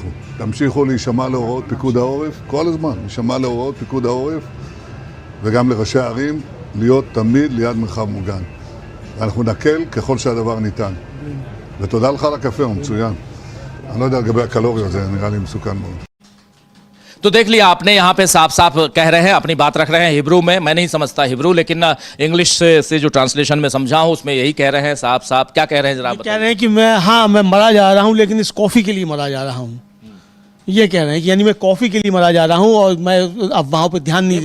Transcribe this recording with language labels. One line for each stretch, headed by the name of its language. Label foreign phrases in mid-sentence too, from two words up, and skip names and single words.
Hebrew: תמשיכו להישמע להוראות פיקוד העורף, כל הזמן, להישמע להוראות פיקוד העורף, וגם לראשי הערים, להיות תמיד ליד מרחב מוגן. ואנחנו נקל ככל שהדבר ניתן. ותודה לך על הקפה, הוא מצוין. אני לא יודע לגבי הקלוריות, זה נראה לי מסוכן מאוד.
Hindi: तो देख लिया आपने, यहाँ पे साफ साफ कह रहे हैं, अपनी बात रख रहे हैं हिब्रू में। मैं नहीं समझता हिब्रू, लेकिन इंग्लिश से जो ट्रांसलेशन में समझा हूँ उसमें यही कह रहे हैं साफ साफ। क्या कह रहे हैं जरा कह रहे हैं कि मैं मरा जा रहा हूँ लेकिन इस कॉफ़ी के लिए मरा जा रहा हूँ, ये कह रहे हैं कि यानी मैं कॉफ़ी के लिए मरा जा रहा हूँ और मैं अब वहाँ पर ध्यान नहीं देता।